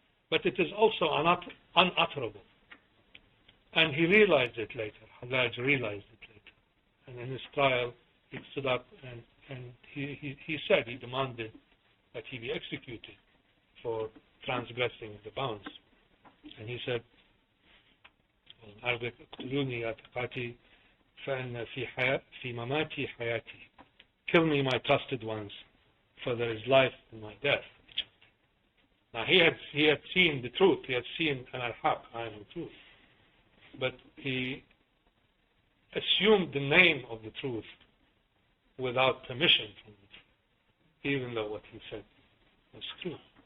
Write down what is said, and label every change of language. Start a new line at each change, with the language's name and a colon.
English: But it is also unutterable. And he realized it later. Khawaja realized it later. And in his trial, he stood up and he said, he demanded that he be executed for transgressing the bounds. And he said, in Arabic,
Arabic: اقتلوني يا ثقاتي فإن في مماتي حياتي.
English: Kill me, my trusted ones, for there is life in my death. Now he had seen the truth. He had seen al-haq, I am the truth. But he assumed the name of the truth without permission from the truth, even though what he said was true.